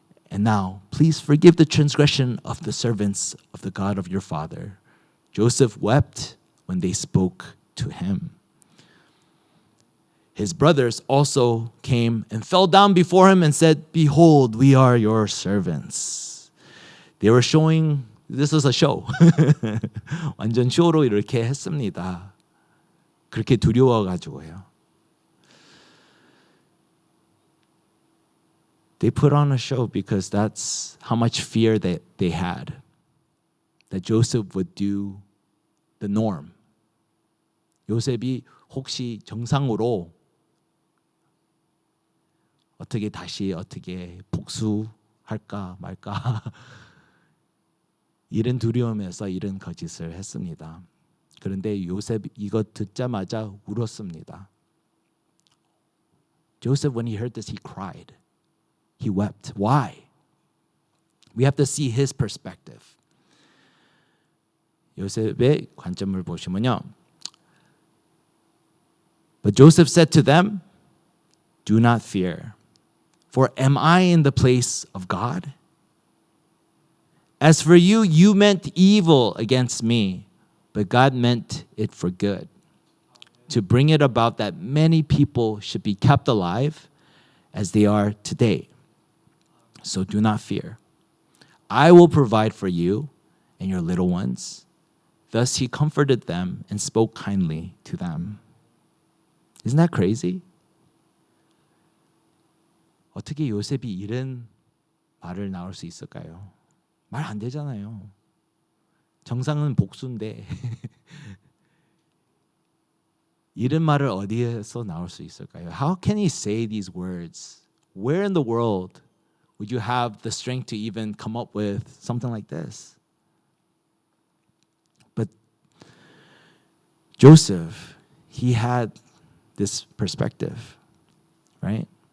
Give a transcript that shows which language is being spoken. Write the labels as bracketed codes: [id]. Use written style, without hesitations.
[en] And now, please forgive the transgression of the servants of the God of your father. Joseph wept when they spoke to him. His brothers also came and fell down before him and said, behold, we are your servants. They were showing, this was a show. [ko] 완전 쇼로 이렇게 했습니다. 그렇게 두려워가지고요. [en] They put on a show because that's how much fear that they had. That Joseph would do the norm. [ko] 요셉이 혹시 정상으로 어떻게 복수할까 말까 이런 두려움에서 이런 거짓을 했습니다. 그런데 요셉 이거 듣자마자 울었습니다. [en] Joseph, when he heard this, he cried. He wept. Why? We have to see his perspective. [ko] 요셉의 관점을 보시면요. [en] But Joseph said to them, do not fear, for am I in the place of God? As for you, you meant evil against me, but God meant it for good, to bring it about that many people should be kept alive as they are today. So do not fear. I will provide for you and your little ones. Thus he comforted them and spoke kindly to them. Isn't that crazy? [ko] 어떻게 요셉이 이런 말을 나올 수 있을까요? 말 안 되잖아요. 정상은 복수인데 이런 말을 어디에서 나올 수 있을까요? [en] How can he say these words? Where in the world would you have the strength to even come up with something like this? But Joseph, he had this perspective, right?